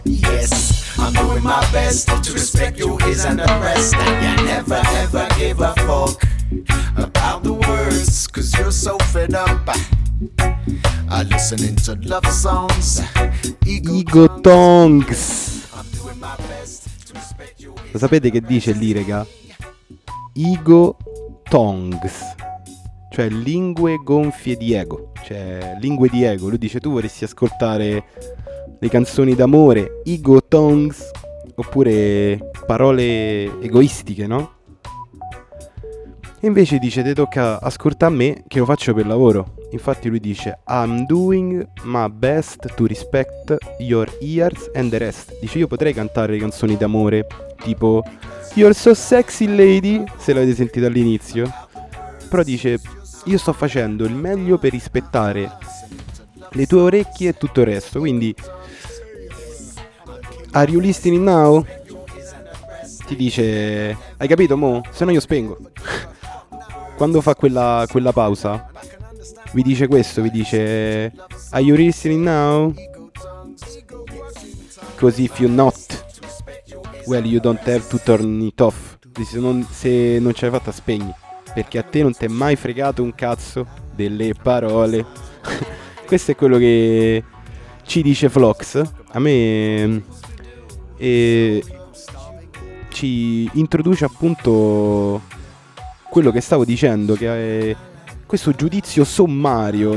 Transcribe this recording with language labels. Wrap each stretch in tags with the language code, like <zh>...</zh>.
<en>Yes, I'm doing my best to respect your ears and the rest. And you never ever give a fuck about the words, 'cause you're so fed up listening to love songs, ego tongues.</en> <it>Lo sapete che dice lì, raga?</it> <en>Ego tongues,</en> <it>cioè lingue gonfie di ego, cioè lingue di ego. Lui dice: tu vorresti ascoltare le canzoni d'amore,</it> <en>ego tongues,</en> <it>oppure parole egoistiche, no? E invece dice: te tocca ascoltare a me, che lo faccio per lavoro. Infatti lui dice:</it> <en>I'm doing my best to respect your ears and the rest.</en> <it>Dice: io potrei cantare le canzoni d'amore tipo</it> <en>You're so sexy lady,</en> <it>se l'avete sentito all'inizio. Però dice: io sto facendo il meglio per rispettare le tue orecchie e tutto il resto. Quindi,</it> <en>are you listening now?</en> <it>Ti dice: hai capito mo? Se no io spengo. Quando fa quella pausa, vi dice questo, vi dice:</it> <en>are you listening now? Because if you're not, well, you don't have to turn it off.</en> <it>Se non ce l'hai fatta, spegni. Perché a te non ti è mai fregato un cazzo delle parole. Questo è quello che ci dice Flox. A me ci introduce appunto quello che stavo dicendo, che è questo giudizio sommario.</it>